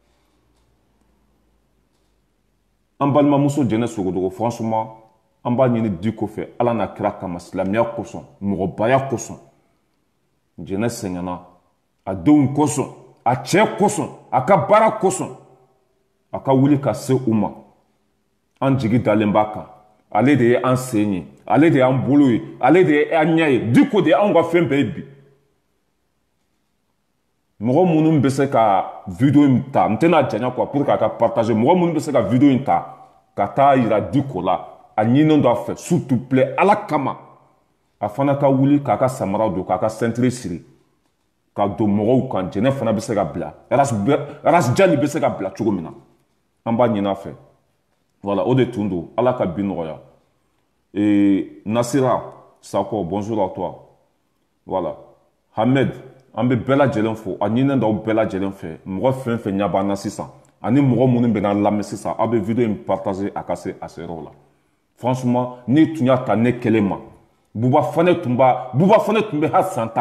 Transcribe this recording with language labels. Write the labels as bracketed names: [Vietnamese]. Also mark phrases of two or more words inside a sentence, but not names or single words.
[Bambara] an balimamuso jɛnɛ sogodogo franchement an b'a ɲini Diko fɛ ala n'a kira kama silamɛya kosɔn mɔgɔbaya kosɔn jɛnɛ sɛgɛnna a denw kosɔn a cɛ kosɔn a ka baara kosɔn a ka wuli ka se u ma an jigi dalen b'a kan ale de ye an sen ye ale de y'an bolo ye ale de ye an ɲɛ ye Diko de ye anw ka fɛn bɛɛ ye bi mɔgɔ minnu bɛ se ka video in ta n tɛna janya quoi pour k'a ka partager mɔgɔ minnu bɛ se ka video in ta ka taa yira Diko la a ɲininen don a fɛ [French] s'il te plaît [Bambara] ala kama a fana ka wuli k'a ka samara don k'a ka ceinture siri ka don mɔgɔw kan jɛnɛ fana bɛ se ka bila Aras Jali bɛ se ka bila cogo min na an b'a ɲini a fɛ voilà o de tun don ala ka bi nɔgɔya Nasira Sakɔ [French] bonjour à toi voilà [Bambara] Hamed an bɛ bɛɛ lajɛlen fo a ɲininen d'aw bɛɛ lajɛlen fɛ mɔgɔ fɛn fɛn ɲɛ b'an na sisan ani mɔgɔ minnu bɛna lamɛn sisan aw bɛ video in partager a ka se a se yɔrɔw la franchement ni tun y'a ta ne kelen ma Buba Fane tun bɛ hali san 10